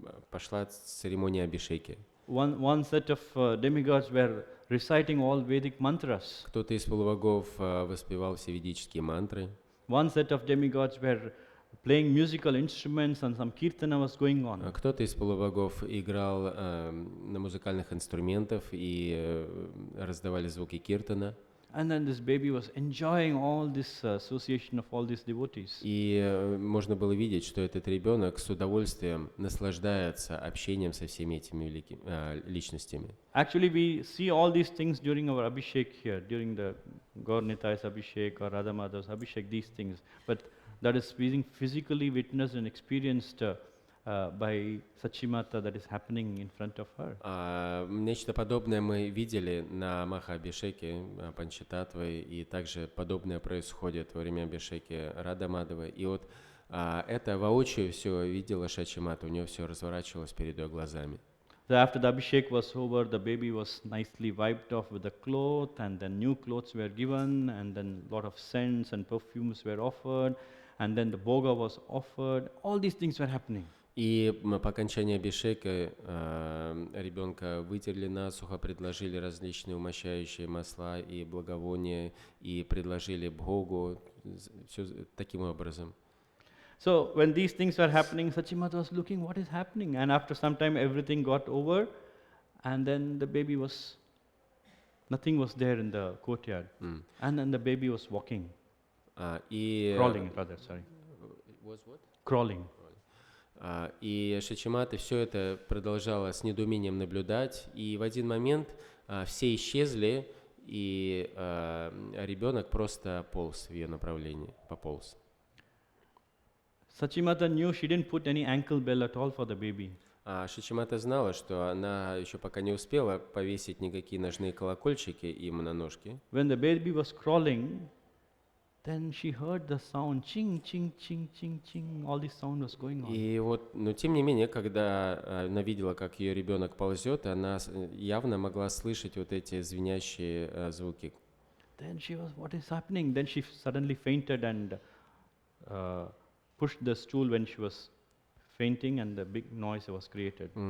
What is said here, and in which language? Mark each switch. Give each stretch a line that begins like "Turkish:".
Russian: Пошла церемония абхишеки.
English: One set of demigods were reciting all Vedic mantras.
Russian: Кто-то из полубогов воспевал все ведические мантры.
English: One set of demigods were playing musical instruments, and some kirtana was going on.
Russian: Кто-то из полубогов играл на музыкальных инструментах и раздавали звуки киртана.
English: And then this baby was enjoying all this association of all these devotees.
Russian: И можно было видеть, что этот ребенок с удовольствием наслаждается общением со всеми этими великими личностями.
English: Actually, we see all these things during our abhishek here, during the Gaur Nitai's abhishek or Radha Madhav's abhishek, these things. But that is being physically witnessed and experienced by Sachimata, that is happening in front of her.
Russian: Нечто подобное мы видели на Маха-абхишеке Панчататвы, и также подобное происходит во время абхишеки Рада Мадхавы. И вот это воочию все видела Шачимата, у нее все разворачивалось перед ее глазами.
English: So after the abhishek was over, the baby was nicely wiped off with a cloth, and then new clothes were given, and then a lot of scents and perfumes were offered, and then the bhoga was offered. All these things were happening.
Russian: И по окончании абхишека ребенка вытерли насухо, предложили различные умощающие масла и благовония, и предложили бхогу, все таким образом.
English: So when these things were happening, Sachimata was looking, what is happening? And after some time, everything got over, and then the baby was, nothing was there in the courtyard. And then the baby was walking, crawling rather, sorry. Was what? Crawling.
Russian: И Шачимата все это продолжала с недоумением наблюдать, и в один момент все исчезли, и ребенок просто полз в ее направлении, пополз.
English: Sachimata knew she didn't put any ankle bell at all for the baby.
Russian: Шачимата знала, что она еще пока не успела повесить никакие ножные колокольчики ему на ножки.
English: When the baby was crawling, then she heard the sound, ching, ching, ching, ching, ching, all this sound was going on.
Russian: И вот, но тем не менее, когда она видела, как ее ребенок ползет, она явно могла слышать вот эти звенящие звуки.
English: Then she was, what is happening? Then she suddenly fainted and pushed the stool when she was fainting, and the big noise was created.